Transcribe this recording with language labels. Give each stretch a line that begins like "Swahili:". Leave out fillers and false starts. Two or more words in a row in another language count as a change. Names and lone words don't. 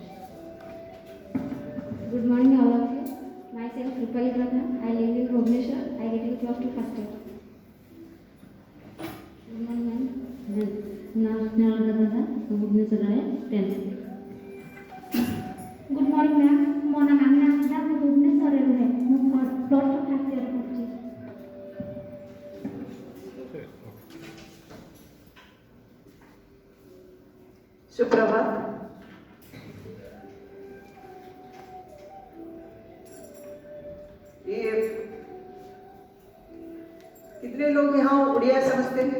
English: Good morning all of you. Myself Rupali Pradhan. I live in Bhubaneswar. I get in plus 2 first year. Good morning ma'am. National Pradhan. Bhubaneswar I 10th. Good morning ma'am.
Odia: ମୋ ନାଁ ମାମିନା ଆସା ମୁଁ ଭୁବନେଶ୍ୱରରେ ରୁହେ ମୁଁ
English: plus two first year
Odia: ପଢ଼ୁଛି।
Hindi: सुप्रभात। ये कितने लोग यहाँ उड़िया समझते हैं?